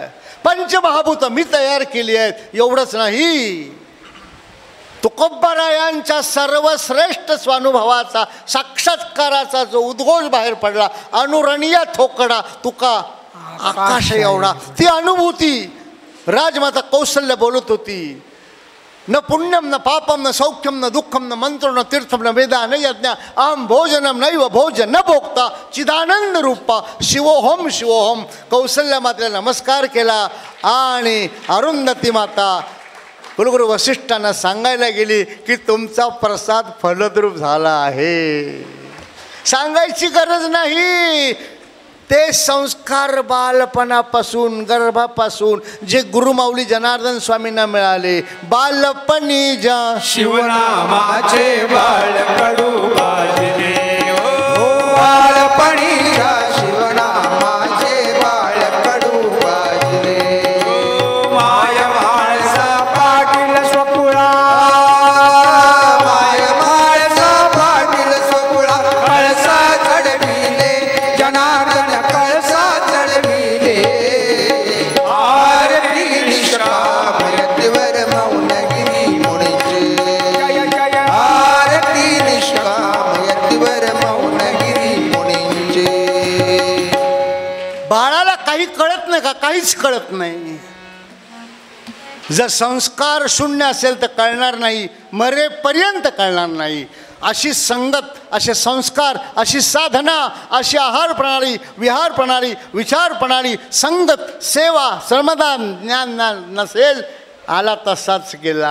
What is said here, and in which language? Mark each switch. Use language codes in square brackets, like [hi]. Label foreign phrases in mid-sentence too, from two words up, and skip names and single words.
[mr] पंचमहाभूत मी तयार केली आहेत. एवढंच नाही, तुकोबारायांच्या सर्वश्रेष्ठ स्वानुभवाचा साक्षात्काराचा जो उद्घोष बाहेर पडला, अनुरणीय थोकडा तुका आकाश एवढा, ती अनुभूती राजमाता कौसल्या बोलत होती. [sa] न पुण्यम न पापम न सौख्यम न दुःखम न मंत्रो न तीर्थम न वेदा न यज्ञ अहम भोजनम नैव भोजन न भोगता चिदानंद रूपा शिवोहम शिवोहम. [mr] कौसल्या मातेला नमस्कार केला आणि अरुंधती माता कुलगुरू वसिष्ठांना सांगायला गेली की तुमचा प्रसाद फलद्रूप झाला आहे. सांगायची गरज नाही. ते संस्कार बालपणापासून गर्भापासून जे गुरुमाऊली जनार्दन स्वामींना मिळाले. बालपणी ज्या शिवनामाचे बाळ कडू वाजले हो बालपणी ज्या शिवनामाचे बाळ कडू वाजले माय माळसा पाटील स्वकुळा माय माळसा पाटील स्वकुळा कळसा चढविले जनार्दन कळसा चढविले आरती निष्काम यतीवर मौनगिरी मुळीचे आरती निष्काम यतीवर मौनगिरी मुळीचे. बाळाला काही कळत नाही का? काहीच कळत नाही. जर संस्कार शून्य असेल तर कळणार नाही, मरेपर्यंत कळणार नाही. अशी संगत, असे संस्कार, अशी साधना, अशी आहार प्रणाली, विहार प्रणाली, विचार प्रणाली, संगत, सेवा, श्रमदान, ज्ञान नसेल आला तसाच गेला.